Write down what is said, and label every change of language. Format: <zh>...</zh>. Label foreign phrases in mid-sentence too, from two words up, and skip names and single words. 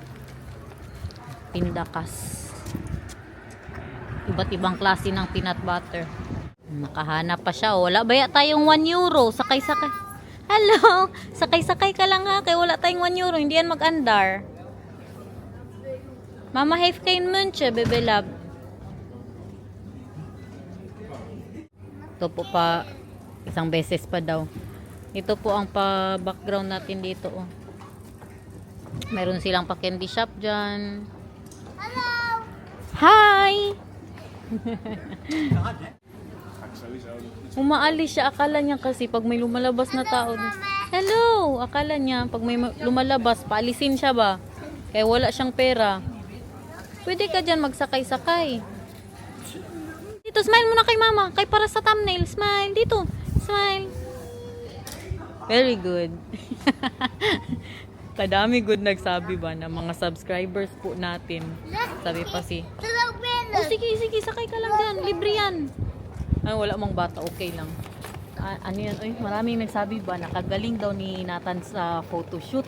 <tl>Pindakas. Iba't ibang klase ng peanut butter. Nakahanap pa siya. Wala ba tayong 1 euro? Sakay-sakay. Hello! Sakay-sakay ka lang ha. Kaya wala tayong 1 euro. Hindi yan mag-andar.</tl> <nl>Mama heeft geen muntje,</nl> <tl>bebe love. Ito po pa. Isang beses pa daw. Ito po ang pa-background natin dito. Oh. Meron silang pa-candy shop dyan. Hello! Hi! Umaalis siya. Akala niya kasi pag may lumalabas na tao. Hello! Akala niya pag may lumalabas, paalisin siya ba? Kaya wala siyang pera. Pwede ka dyan magsakay-sakay. Dito Dito, smile muna kay mama. Kay para sa thumbnail. Smile. Dito.</tl> <en>Smile. Very good.</en> <tl>Kadami good nagsabi ba na mga subscribers po natin. Sabi pa si, oh sige, sakay ka lang dyan. Libre yan. Ay, wala mang bata. Okay lang. Ano yan? Ay, maraming nagsabi ba nakagaling daw ni Nathan sa photoshoot.</tl>